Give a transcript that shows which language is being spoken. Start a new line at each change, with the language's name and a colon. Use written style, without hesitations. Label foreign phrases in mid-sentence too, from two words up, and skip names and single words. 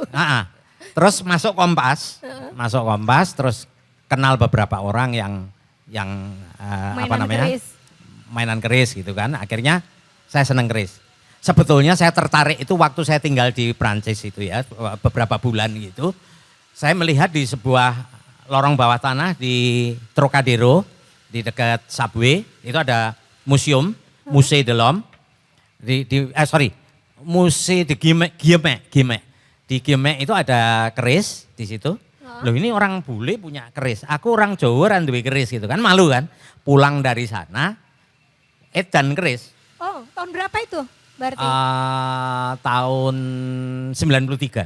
Indonesian: Terus masuk Kompas, terus kenal beberapa orang yang mainan keris gitu kan. Akhirnya saya seneng keris. Sebetulnya saya tertarik itu waktu saya tinggal di Prancis itu ya, beberapa bulan gitu. Saya melihat di sebuah lorong bawah tanah di Trocadero, di dekat subway, itu ada museum, Musée de l'Homme. Musée de Guimet. Di Guimet itu ada keris di situ. Loh ini orang bule punya keris, aku orang Jawa orang duwe keris gitu kan, malu kan. Pulang dari sana, edan keris. Oh, tahun berapa itu berarti? Tahun 93.